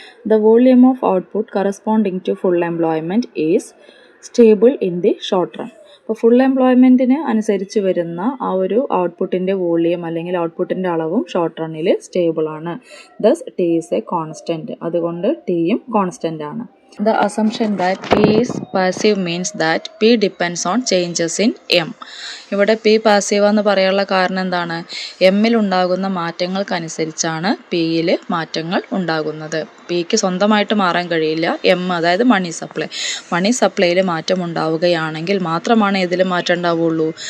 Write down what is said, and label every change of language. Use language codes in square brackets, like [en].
[en] The volume of output corresponding to full employment is stable in the short run. [ml] അപ്പോൾ full എംപ്ലോയ്മെൻറ്റിന് അനുസരിച്ച് വരുന്ന ആ ഒരു ഔട്ട്പുട്ടിൻ്റെ വോളിയം അല്ലെങ്കിൽ ഔട്ട്പുട്ടിൻ്റെ അളവും ഷോർട്ട് റണ്ണിൽ സ്റ്റേബിൾ ആണ്. [en] Thus T is a constant. [ml] അതുകൊണ്ട് ടിയും കോൺസ്റ്റൻ്റ് ആണ്. [en] The assumption that P is passive means that P depends on changes in M. [ml] ഇവിടെ P പാസീവ് എന്ന് പറയാനുള്ള കാരണം എന്താണ്? എമ്മിൽ ഉണ്ടാകുന്ന മാറ്റങ്ങൾക്കനുസരിച്ചാണ് പിയിൽ മാറ്റങ്ങൾ ഉണ്ടാകുന്നത്. പിക്ക് സ്വന്തമായിട്ട് മാറാൻ കഴിയില്ല. എം അതായത് മണി സപ്ലൈയിൽ മാറ്റം ഉണ്ടാവുകയാണെങ്കിൽ മാത്രമാണ് ഇതിൽ മാറ്റം ഉണ്ടാവുകയുള്ളൂ?